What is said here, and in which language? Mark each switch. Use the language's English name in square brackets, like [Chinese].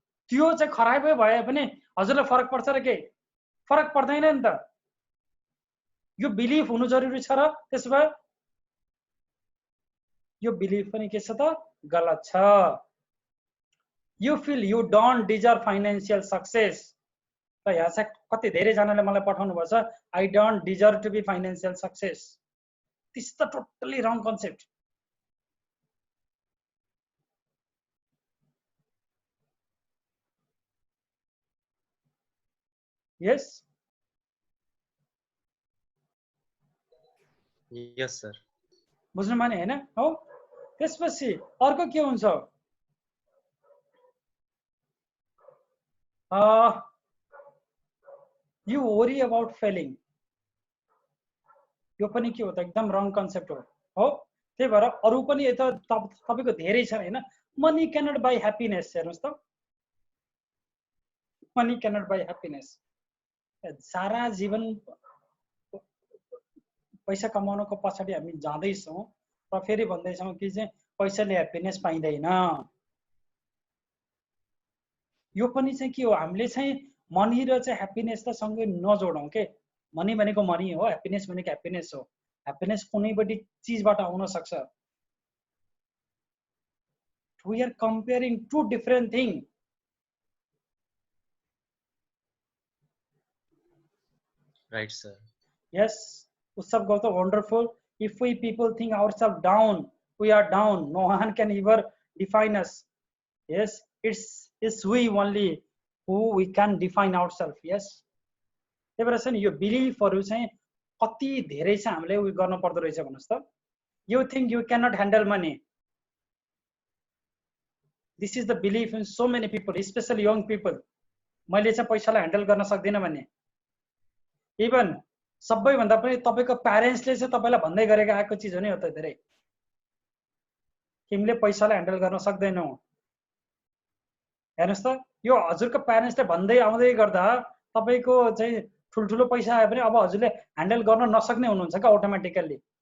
[Nepali] त्यो चाहिँ खराबै भए पनि हजुरलाई फरक पर्छ र के? फरक पर्दैन नि त। यो बिलिफ हुनु जरुरी छ र त्यसो भए यो बिलिफ पनि के छ त? गलत छ। [English] You feel you don't deserve financial success. [Nepali] र यहाँ चाहिँ कति धेरै जनाले मलाई पठाउनु भएको छ, [English] I don't deserve to be financial success. This is the totally wrong concept. Yes? Yes sir. [Nepali] बुझ्नु माने हैन? हो? त्यसपछि अर्को के हुन्छ? [English] You worry about failing. [Nepali] यो पनि के हो त? एकदम रङ कन्सेप्ट हो। त्यही भएर अरु पनि यता तपाईको धेरै छ हैन? [English] Money cannot buy happiness. [Nepali] हेर्नुस् त, [English] Money cannot buy happiness. [Nepali] सारा जीवन पैसा कमाउनको पछाडि हामी जाँदैछौँ र फेरि भन्दैछौँ कि चाहिँ पैसाले ह्याप्पीनेस पाइँदैन। यो पनि चाहिँ के हो? हामीले चाहिँ मनी र चाहिँ ह्याप्पीनेस त सँगै नजोडौँ के। मनी भनेको मनी हो, ह्याप्पीनेस भनेको ह्याप्पीनेस हो। ह्याप्पीनेस कुनैबडी चीजबाट आउन सक्छ। [English] We are comparing two different things. Right sir. Yes, Utsav Gautam, wonderful. If we people think ourselves down, we are down. No one can ever define us. Yes, it's we only who we can define ourselves. Yes. [Nepali] त्यही भएर चाहिँ यो बिलिफहरु चाहिँ कति धेरै चाहिँ हामीले उयो गर्न पर्दो रहेछ भन्नुस् त। [English] You think you cannot handle money. This is the belief in so many people, especially young people. [Nepali] मैले चाहिँ पैसालाई ह्यान्डल गर्न सक्दिन भन्ने। इभन सबैभन्दा पनि तपाईको प्यारेन्ट्सले चाहिँ तपाईलाई भन्दै गरेको आएको चीज हो नि हो त धेरै। तिमीले पैसालाई ह्यान्डल गर्न सक्दैनौ। हेर्नुस् त, यो हजुरको प्यारेन्ट्सले भन्दै आउँदै गर्दा तपाईको चाहिँ ठुलठुलो पैसा आए पनि अब हजुरले ह्यान्डल गर्न नसक्ने हुनुहुन्छ का अटोमेटिकली।